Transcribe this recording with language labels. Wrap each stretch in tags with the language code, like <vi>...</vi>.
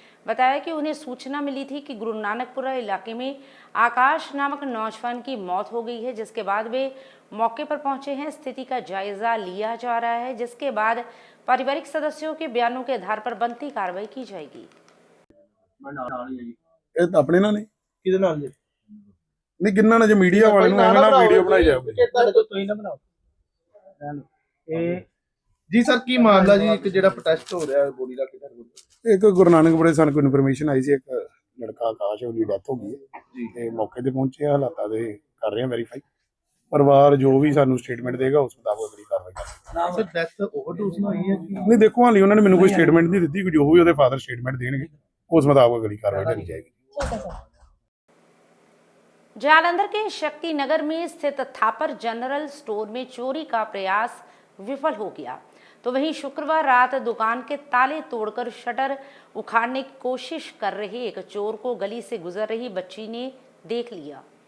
<hi>बताया कि उन्हें सूचना मिली थी कि गुरु नानकपुरा इलाके में आकाश नामक नौजवान की मौत हो गई है, जिसके बाद वे मौके पर पहुंचे हैं। स्थिति का जायजा लिया जा रहा है, जिसके बाद पारिवारिक सदस्यों के बयानों के आधार पर बनती कार्रवाई की जाएगी।</hi> <pa>ਇਹ ਤਾਂ ਆਪਣੇ ਨਾਲ ਨੇ ਕਿਹਦੇ ਨਾਲ ਜੀ ਨਹੀਂ ਕਿੰਨਾ ਨਾ ਜੇ ਮੀਡੀਆ ਵਾਲੇ ਨੂੰ ਐਵੇਂ ਨਾ ਵੀਡੀਓ ਬਣਾਈ ਜਾਵੇ ਤੁਹਾਡੇ ਤੋਂ ਤੁਸੀਂ ਨਾ ਬਣਾਓ ਇਹ ਜੀ ਸਰ ਕੀ ਮਾਮਲਾ ਜੀ ਇੱਕ ਜਿਹੜਾ ਪ੍ਰੋਟੈਸਟ ਹੋ ਰਿਹਾ ਬੋਡੀ ਦਾ ਕਿਧਰ ਇੱਕ ਗੁਰੂ ਨਾਨਕਪੁਰੇ ਸਾਨੂੰ ਕੋਈ ਇਨਫੋਰਮੇਸ਼ਨ ਆਈ ਸੀ ਇੱਕ ਲੜਕਾ ਆਕਾਸ਼ ਉਹਦੀ ਡੈਥ ਹੋ ਗਈ ਹੈ ਜੀ ਤੇ ਮੌਕੇ ਤੇ ਪਹੁੰਚੇ ਹਾਲਾਤਾਂ ਦੇ ਕਰ ਰਹੇ ਹਾਂ ਵੈਰੀਫਾਈ ਪਰਿਵਾਰ ਜੋ ਵੀ ਸਾਨੂੰ ਸਟੇਟਮੈਂਟ ਦੇਗਾ ਉਸ ਮੁਤਾਬਕ ਅਗਲੀ ਕਾਰਵਾਈ ਕਰਾਂਗੇ ਸਰ ਡੈਥ ਓਵਰਡੋਜ਼ ਨਾਲ ਹੋਈ ਹੈ ਜੀ ਨਹੀਂ ਦੇਖੋ ਹਾਲੇ ਉਹਨਾਂ ਨੇ ਮੈਨੂੰ ਕੋਈ ਸਟੇਟਮੈਂਟ ਨਹੀਂ ਦਿੱਤੀ, ਜੋ ਵੀ ਉਹਦੇ ਫਾਦਰ ਸਟੇਟਮੈਂਟ ਦੇਣਗੇ ਉਸ ਮੁਤਾਬਕ ਅਗਲੀ ਕਾਰਵਾਈ ਕੀਤੀ ਜਾਏਗੀ।</pa> <hi>जालंधर के शक्ति नगर में स्थित थापर जनरल स्टोर में चोरी का प्रयास विफल हो गया, तो वहीं शुक्रवार रात दुकान के ताले तोड़कर शटर उखाड़ने की कोशिश कर रहे एक चोर को गली से गुजर रही बच्ची ने देख लिया।</hi>